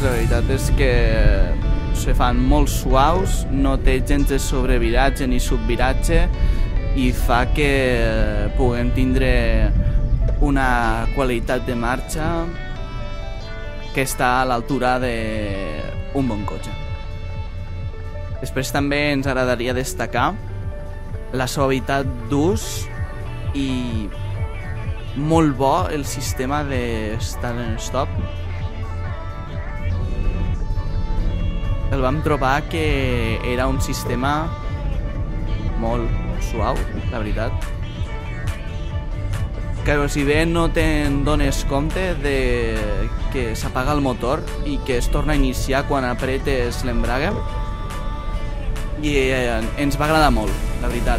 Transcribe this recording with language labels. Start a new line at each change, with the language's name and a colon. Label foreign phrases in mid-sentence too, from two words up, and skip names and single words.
Catalan: la veritat és que se fan molt suaus, no té gens de sobreviratge ni subviratge i fa que puguem tindre una qualitat de marxa que està a l'altura d'un bon cotxe. Després també ens agradaria destacar la suavitat d'ús i molt bo el sistema de
English: start and stop.
Catalan: El vam trobar que era un sistema molt suau, la veritat. Que si bé no te'n dones compte de que s'apaga el motor i que es torna a iniciar quan apretes l'embrague, i ens va agradar molt, la veritat.